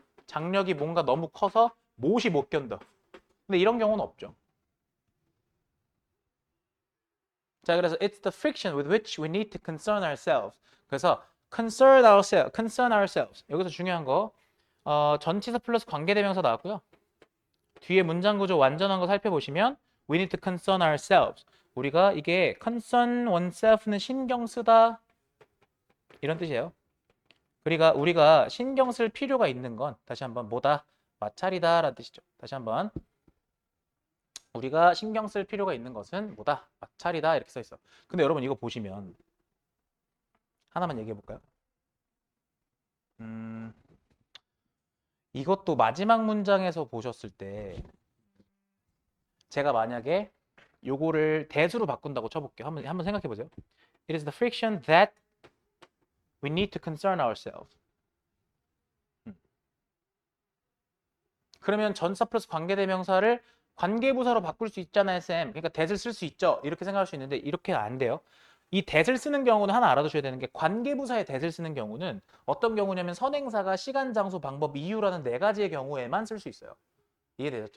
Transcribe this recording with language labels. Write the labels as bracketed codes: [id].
[ko] 장력이 뭔가 너무 커서 못이 못 견뎌. 근데 이런 경우는 없죠. 자, 그래서 [en] it's the friction with which we need to concern ourselves. 그래서 concern ourselves. [ko] 여기서 중요한 거 전치사 플러스 관계대명사 나왔고요. 뒤에 문장 구조 완전한 거 살펴보시면 [en] we need to concern ourselves. [ko] 우리가 이게 concern oneself는 신경 쓰다 이런 뜻이에요. 우리가 신경 쓸 필요가 있는 건 다시 한번 뭐다? 마찰이다 라는 뜻이죠. 다시 한번 우리가 신경 쓸 필요가 있는 것은 뭐다? 마찰이다 이렇게 써 있어. 근데 여러분 이거 보시면 하나만 얘기해 볼까요? 이것도 마지막 문장에서 보셨을 때 제가 만약에 요거를 대수로 바꾼다고 쳐볼게요. 한번 생각해 보세요. [en] It is the friction that we need to concern ourselves. [ko] 그러면 전사 플러스 관계대명사를 관계부사로 바꿀 수 있잖아요, 쌤. 그러니까 that을 쓸 수 있죠. 이렇게 생각할 수 있는데 이렇게 안 돼요. 이 that을 쓰는 경우는 하나 알아두셔야 되는 게 관계부사의 that을 쓰는 경우는 어떤 경우냐면 선행사가 시간, 장소, 방법, 이유라는 네 가지의 경우에만 쓸 수 있어요. 이해되셨죠?